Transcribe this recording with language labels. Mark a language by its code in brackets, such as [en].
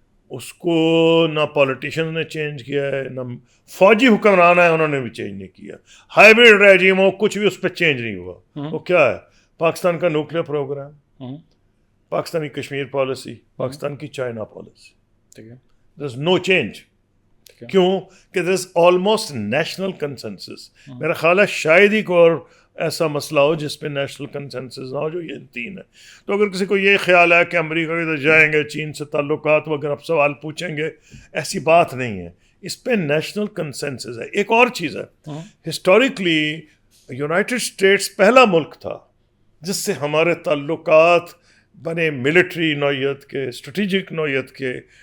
[ur] اس کو نہ پولیٹیشین نے چینج کیا ہے، نہ فوجی حکمران ہے انہوں نے بھی چینج نہیں کیا. ہائیبرڈ ریجیم ہو کچھ بھی اس پہ چینج نہیں ہوا. وہ کیا ہے؟ پاکستان کا nuclear programme, Pakistani Kashmir policy, Pakistan کی China policy. [en] There is no change. [ur] کیوں کہ [en] there is almost national consensus. [ur] میرا خیال ہے شاید ہی کوئی اور ایسا مسئلہ ہو جس پہ نیشنل کنسنسس نہ ہو جو یہ تین ہے. تو اگر کسی کو یہ خیال ہے کہ امریکہ کی طرف جائیں گے، چین سے تعلقات وغیرہ آپ سوال پوچھیں گے، ایسی بات نہیں ہے. اس پہ نیشنل کنسنسس ہے. ایک اور چیز ہے، ہسٹوریکلی یونائٹڈ اسٹیٹس پہلا ملک تھا جس سے ہمارے تعلقات بنے ملٹری نوعیت کے، اسٹریٹجک نوعیت کے.